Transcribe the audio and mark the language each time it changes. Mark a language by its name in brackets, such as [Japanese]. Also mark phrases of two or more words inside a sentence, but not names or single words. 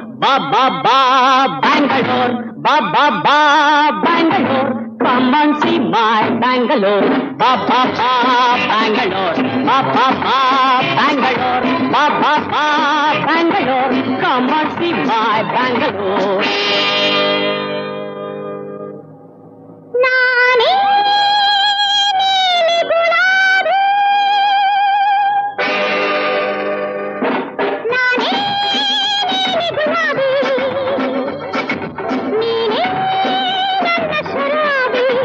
[Kannada] ba ba ba Bangalore, ba ba ba Bangalore. [English] Come and see my Bangalore, [Kannada] ba ba ba Bangalore, ba ba ba Bangalore, ba ba ba Bangalore. [English] Come and see my Bangalore. [Kannada] ನಾನೇ ನೀಲಿ ಗುಲಾಬಿ, ನಾನೇ ನೀಲಿ ಗುಲಾಬಿ, ನೀನೇ ನನ್ನ ಶರಾಬಿ.